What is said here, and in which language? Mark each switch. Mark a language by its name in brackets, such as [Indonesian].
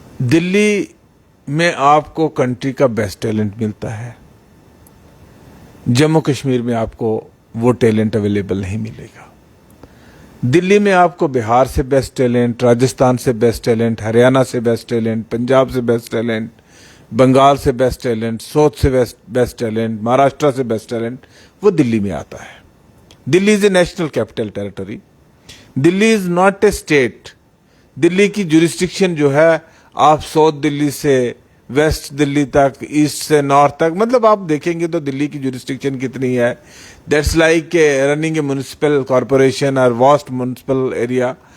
[Urdu] دلی میں آپ کو کنٹری کا بیسٹ ٹیلنٹ ملتا ہے، جموں کشمیر میں آپ کو وہ ٹیلنٹ اویلیبل نہیں ملے گا. دلی میں آپ کو بہار سے بیسٹ ٹیلنٹ، راجستھان سے بیسٹ ٹیلنٹ، ہریانہ سے بیسٹ ٹیلنٹ، پنجاب سے بیسٹ ٹیلنٹ، بنگال سے بیسٹ ٹیلنٹ، ساؤتھ سے بیسٹ ٹیلنٹ، مہاراشٹر سے بیسٹ ٹیلنٹ وہ دلی میں آتا ہے. [English] Delhi is a national capital territory. Delhi is not a state. [Urdu] دلی کی جورسڈکشن جو ہے آپ ساؤتھ دلی سے ویسٹ دلی تک، ایسٹ سے نارتھ تک، مطلب آپ دیکھیں گے تو دلی کی جورسڈکشن کتنی ہے. [English] That's like running a municipal corporation اور vast municipal area.